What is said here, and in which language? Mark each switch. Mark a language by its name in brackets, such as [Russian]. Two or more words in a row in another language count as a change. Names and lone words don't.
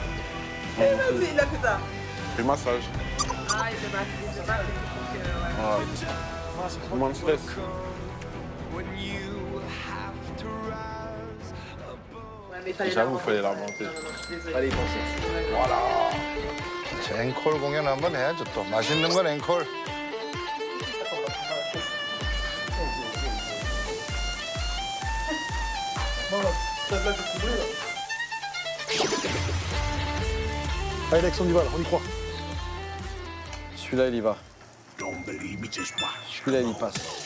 [French] Il a fait ça. Fais le massage. Ah, il se bat, Ouais. Moins de stress. J'avoue, il fallait l'inventer. Allez, pensez. Voilà. [Korean] 앵콜 공연 한번 해야죠 또. 맛있는 건 앵콜. [French] Allez, Lex, on y va, là, on y croit. Celui-là, il y va. Celui-là, il y passe.